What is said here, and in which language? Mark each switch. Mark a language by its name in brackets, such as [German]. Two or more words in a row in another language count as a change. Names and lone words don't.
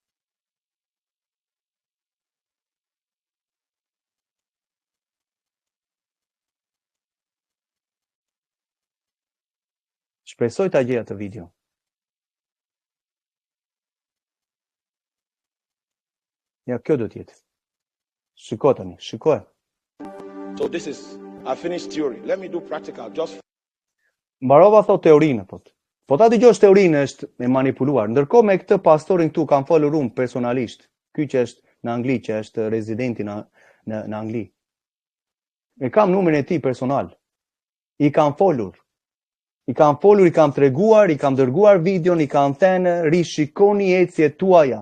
[Albanian] Shpresoj ta gjej atë video. Ja, kjo do t'jetë. Shiko tani, shikoj. [English] So this is, I finished theory. Let me do practical. Just [Albanian] Mbarova thot teorinë, thot. Po ta dëgjosh teorinë është e manipuluar. Ndërkohë me këtë pastorin këtu kam folur unë personalisht. Ky që është në Angli, që është rezidenti në Angli. E kam numrin e tij personal. I kam folur, i kam treguar, i kam dërguar videon, i kam thënë rishikoni ecjet tuaja.